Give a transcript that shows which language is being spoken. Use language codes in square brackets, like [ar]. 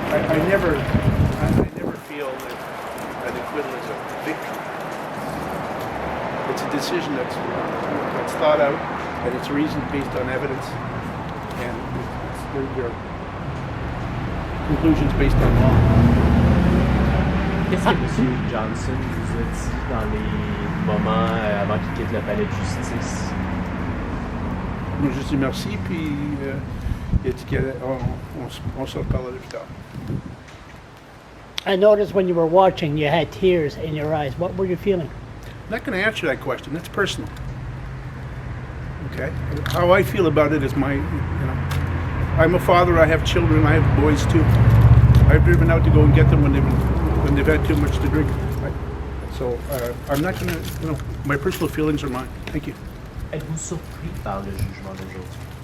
[en] I never feel that an acquittal is a victory. It's a decision that's thought out, and it's reasoned based on evidence, and there are conclusions based on law. [fr] Qu'est-ce que M. Johnson vous a dit dans les moments avant qu'il quitte le palais de justice? Moi, je dis merci, puis il a dit qu'on se reparlera plus tard. [en] I noticed when you were watching, you had tears in your eyes. What were you feeling? I'm not going to answer that question. That's personal. Okay? How I feel about it is I'm a father. I have children. I have boys too. I've driven out to go and get them when they've had too much to drink. So I'm not going to, my personal feelings are mine. Thank you. [fr] Êtes-vous surpris par le jugement d'aujourd'hui?